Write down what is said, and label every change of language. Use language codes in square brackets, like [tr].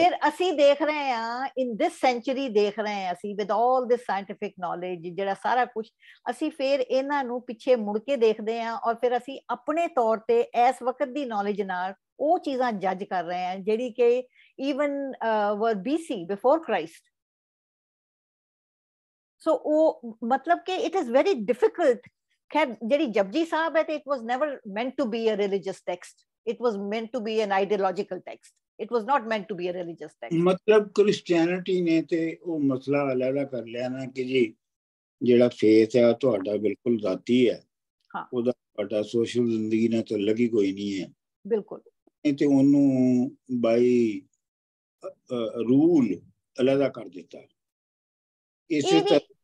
[pa] फिर ਅਸੀਂ ਦੇਖ ਰਹੇ ਹਾਂ [en] in this century [pa] ਦੇਖ ਰਹੇ ਹਾਂ ਅਸੀਂ [en] with all this scientific knowledge [pa] ਜਿਹੜਾ ਸਾਰਾ ਕੁਝ, ਅਸੀਂ ਫਿਰ ਇਹਨਾਂ ਨੂੰ ਪਿੱਛੇ ਮੁੜ ਕੇ ਦੇਖਦੇ ਹਾਂ ਔਰ ਫਿਰ ਅਸੀਂ ਆਪਣੇ ਤੌਰ ਤੇ ਇਸ ਵਕਤ ਦੀ ਨੌਲੇਜ ਨਾਲ ਉਹ ਚੀਜ਼ਾਂ ਜੱਜ ਕਰ ਰਹੇ ਹਾਂ ਜਿਹੜੀ ਕਿ [en] even were BC before Christ। so [pa] ਉਹ ਮਤਲਬ ਕਿ [en] it is very difficult। [pa] ਖੈਰ ਜਿਹੜੀ ਜਪਜੀ ਸਾਹਿਬ ਹੈ ਤੇ [en] it was never meant to be a religious text, it was meant to be an ideological text, it was not meant to be a religious text। [pa] मतलब Christianity ने ते वो मसला अलग कर लिया ना कि जी ਜਿਹੜਾ ਫੇਥ ਹੈ ਤੁਹਾਡਾ ਬਿਲਕੁਲ ਜ਼ਾਤੀ ਹੈ, ਉਹਦਾ ਤੁਹਾਡਾ ਸੋਸ਼ਲ ਜ਼ਿੰਦਗੀ ਨਾਲ ਤਾਂ ਲੱਗੀ ਕੋਈ ਨਹੀਂ ਹੈ ਬਿਲਕੁਲ, ਤੇ ਉਹਨੂੰ ਬਾਈ ਰੂਲ ਅਲੱਗਾ ਕਰ ਦਿੱਤਾ। ਇਸੇ ਤਰ੍ਹਾਂ